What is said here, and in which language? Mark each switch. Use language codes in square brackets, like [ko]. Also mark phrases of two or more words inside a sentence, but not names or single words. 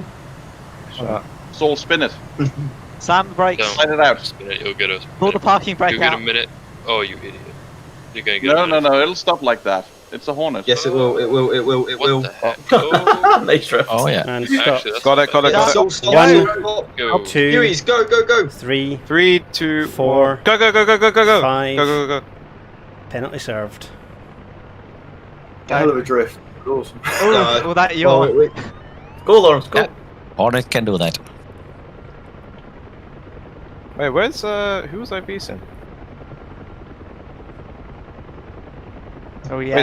[en] Soul, spin it. Slam the brakes. Don't Let it out. spin it, you'll get us. Pull the parking brake You get a out. minute. Oh, you idiot. You're gonna get a No, minute. no, no. It'll stop like that. It's a Hornet. Yes, it will. It will. It will. It What will. the heck? Oh, Nice drift. Oh yeah. And stop. actually, that's Got it, got it, got it. Stop, stop, One, stop. Go. 2, Hueys, go, go, go. 3, 3, 2, 4, Go, go, go, go, go, go, go. 5. Go, go, go, go. Penalty served. Hell of a drift. Awesome. Oh, well, that you're. Oh, wait. Go, Lawrence, go. Yeah. Hornet can do that. Wait, where's who's Aviation? Oh yeah.